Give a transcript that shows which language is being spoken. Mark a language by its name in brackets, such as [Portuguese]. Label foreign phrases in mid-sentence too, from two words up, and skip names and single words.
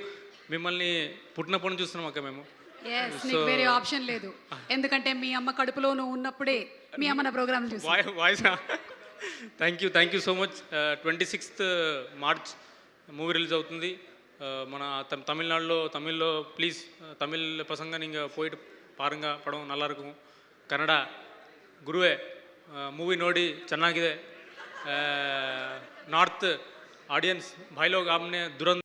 [Telugu] మిమ్మల్ని పుట్టినప్పటి నుంచి చూస్తున్నాం అక్క మేము. నీకు వేరే ఆప్షన్ లేదు, ఎందుకంటే మీ అమ్మ కడుపులో నువ్వు ఉన్నప్పుడే మీ అమ్మ నా ప్రోగ్రామ్ చూసి [English] Voice. Thank you so much. [Telugu] 26th [English] March movie release [Telugu] అవుతుంది మన తమిళ్లో. [Tamil] ప్లీజ్ தமிழ் பசங்க நீங்கள் போயிட்டு பாருங்க, படம் நல்லா இருக்கும். [Kannada] ಕನ್ನಡ ಗುರುವೇ ಮೂವಿ ನೋಡಿ ಚೆನ್ನಾಗಿದೆ. ನಾರ್ತ್ ಆಡಿಯನ್ಸ್ ಭಾಯ್ ಲೋಗ್ ಆಮ್ನೆ ದುರಂತ